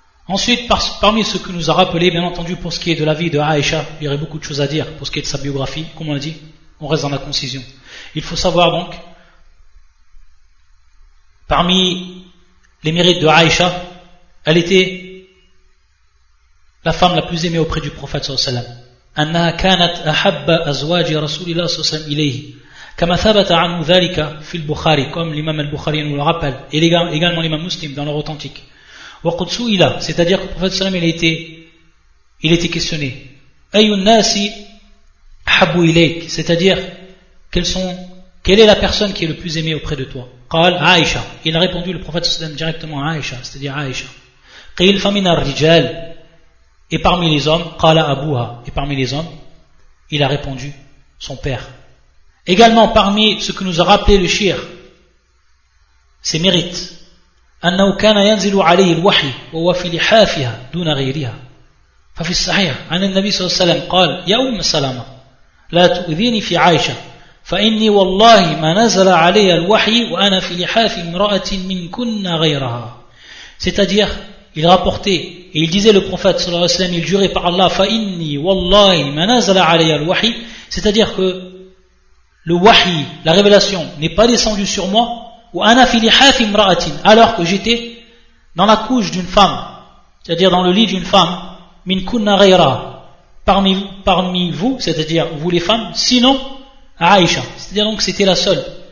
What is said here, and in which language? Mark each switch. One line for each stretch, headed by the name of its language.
French: Ensuite, parmi ce que nous a rappelé, bien entendu, pour ce qui est de la vie de Aïcha, il y aurait beaucoup de choses à dire pour ce qui est de sa biographie, comme on l'a dit, on reste dans la concision. Il faut savoir donc, parmi les mérites de Aïcha, elle était la femme la plus aimée auprès du prophète sallallahu alayhi wa sallam.
Arabic: أنها كانت أحب أزواج رسول الله صلى الله عليه وسلم إليه كما ثبت عنه ذلك في البخاري,
French: comme l'imam al-Bukhari nous le rappelle, et également l'imam Muslim dans leur authentique.
Arabic: وقد سئل,
French: c'est-à-dire que le prophète sallallahu alayhi wa sallam il était questionné,
Arabic: أي الناس أحب إليك,
French: c'est-à-dire quelle est la personne qui est le plus aimée auprès de toi?
Arabic: قال
French: Aïcha. Il a répondu le prophète sallallahu alayhi wa sallam directement à Aïcha, c'est-à-dire Aïcha.
Arabic: قيل فمن الرجال,
French: et parmi les hommes,
Arabic: قال أبوها,
French: et parmi les hommes, il a répondu son père. Également parmi ce que nous a rappelé le shir, ses mérites,
Arabic: أنه كان ينزل عليه الوحي وهو في لحافها دون غيرها. ففي الصحيح عن النبي صلى الله عليه وسلم قال يا أم سلمة لا تؤذيني في عائشة فإني والله ما نزل علي الوحي وأنا في لحاف امرأة منكن غيرها.
French: C'est-à-dire, il rapportait et il disait le prophète sallallahu alayhi wa sallam, il jurait par Allah,
Arabic: فإني والله ما نزل علي الوحي,
French: c'est-à-dire que le wahi, la révélation, n'est pas descendue sur moi,
Arabic: ou ana fi lihaf imra'atin,
French: alors que j'étais dans la couche d'une femme, c'est-à-dire dans le lit d'une femme,
Arabic: min kunna ghayra,
French: parmi vous, c'est-à-dire vous les femmes, sinon Aïcha, c'est-à-dire donc c'était la seule,